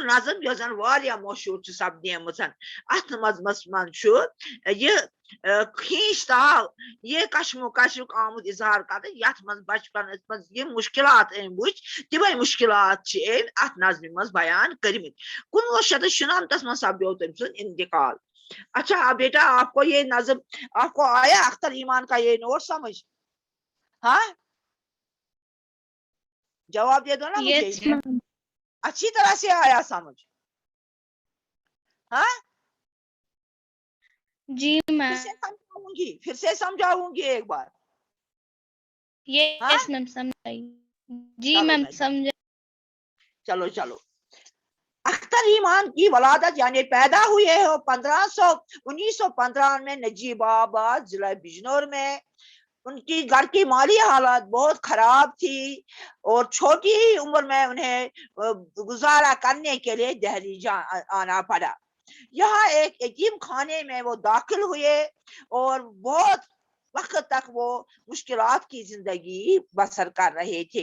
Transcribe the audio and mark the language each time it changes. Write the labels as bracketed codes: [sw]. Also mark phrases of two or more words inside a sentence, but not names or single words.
[ks] نظم یۄس زن واریاہ مشہوٗر چھِ سپدیمٕژ اتھ نظمس منٛز چھُ یہِ کھیٖنچ تاو یہِ کشمو کشُک آمُت اظہار کرنہٕ یتھ منٛز بچپنس منٛز یِم مُشکلات أمۍ وٕچھ تِمے مُشکلات چھِ أمۍ اتھ نظمہِ منٛز بیان کٔرمٕتۍ 1996 منٛز سپدیو تٔمۍ سُنٛد انتقال [ur] اچھا بیٹا آپ کو یہ نظم آپ کو آیا اختر ایمان کا یہ نوٹ سمجھ ہاں جواب دے دو نا مجھے اچھی طرح سے آیا سمجھ ہاں جی میم پھر سے سمجھاؤں گی ایک بار [en] yes ma'am [ur] سمجھائی جی میم سمجھا چلو اختر ایمان کی ولادت یعنی پیدا ہوئے ہو 1915 میں نجیب آباد ضلع بجنور میں ان کی گھر کی مالی حالت بہت خراب تھی اور چھوٹی ہی عمر میں انہیں گزارا کرنے کے لیے دلی آنا پڑا. یہاں ایک یتیم خانے میں وہ داخل ہوئے اور بہت وقت تک وہ مشکلات کی زندگی بسر کر رہے تھے.